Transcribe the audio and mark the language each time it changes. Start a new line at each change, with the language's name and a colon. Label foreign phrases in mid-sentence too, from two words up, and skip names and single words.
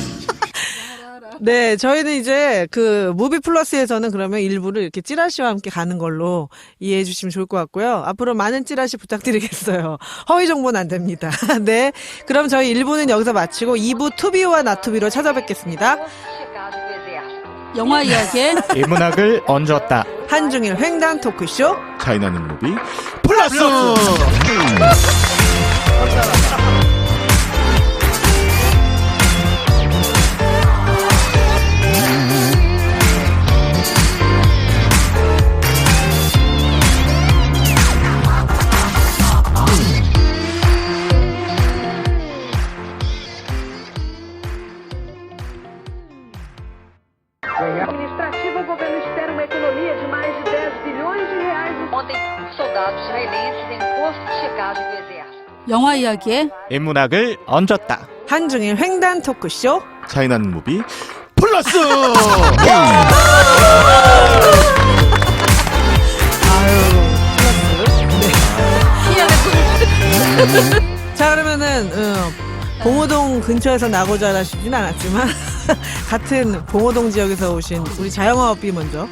Korean: 네, 저희는 이제 그 무비 플러스에서는 그러면 일부를 이렇게 찌라시와 함께 가는 걸로 이해해 주시면 좋을 것 같고요. 앞으로 많은 찌라시 부탁드리겠어요. 허위 정보는 안 됩니다. 네. 그럼 저희 1부는 여기서 마치고 2부 투비와 나투비로 찾아뵙겠습니다.
Portuguese: Chegado do exército.
Korean: 영화 이야기에 일문학을 얹었다. 한중일 횡단 토크쇼. 차이나는 무비 플러스!
Portuguese: Administrativa, o governo espera uma economia de mais de 10 bilhões de reais no Ontem, soldados israelenses em posto de checagem do exército.
Korean: 영화 이야기에 일문학을 얹었다. 한중일 횡단 토크쇼. 차이나는 무비 플러스! 자, 그러면은 봉오동 근처에서 나고 자라시진 않았지만 같은 봉오동 지역에서 오신 우리 자영업이 먼저.